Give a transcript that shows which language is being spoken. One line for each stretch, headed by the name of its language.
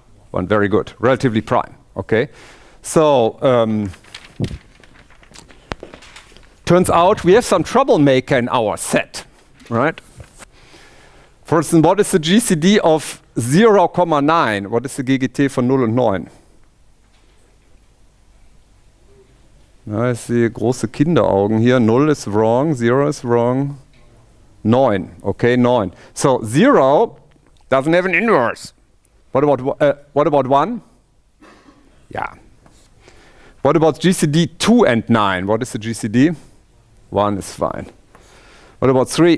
English: 1, very good, relatively prime, okay. So, turns out we have some troublemaker in our set, right? For instance, what is the GCD of 0,9? What is the GGT for 0 and 9?
German: Na, ich sehe große Kinderaugen hier.
English: 0 is wrong, 0 is wrong. 9, okay, 9. So 0 doesn't have an inverse. What about 1? Yeah. What about GCD 2 and 9? What is the GCD? 1 is fine. What about 3?